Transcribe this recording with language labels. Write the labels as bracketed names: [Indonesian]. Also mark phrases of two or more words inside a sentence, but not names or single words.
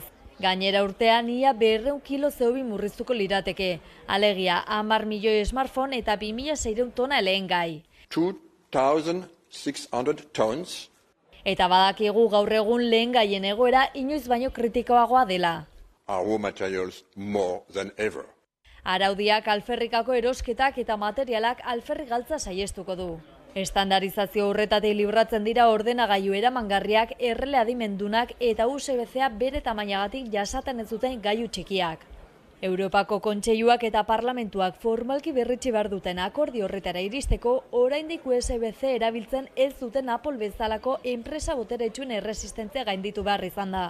[Basque] Gainera urtean ia 200 kilo CO2 murriztuko lirateke. Alegia 10 milioi smartphone eta 2600 tona lehengai. [English] 2,600 tons. [Basque] Eta badakigu gaur egun lehengaien egoera inoiz baino kritikoagoa dela. [English] Our materials more than ever. [Basque] Araudiak alferrikako erosketak eta materialak alferri galtza saiestuko du. Estandarizazio horretatik libratzen dira ordenagailu eramangarriak, errele adimendunak eta USB-C bere tamainagatik jasaten ez duten gailu txikiak. Europako kontseiluak eta parlamentuak formalki berritsi behar duten akordio horretara iristeko, oraindik USB-C erabiltzen ez duten Apple bezalako enpresa boteretsuen erresistentzia gainditu behar izan da.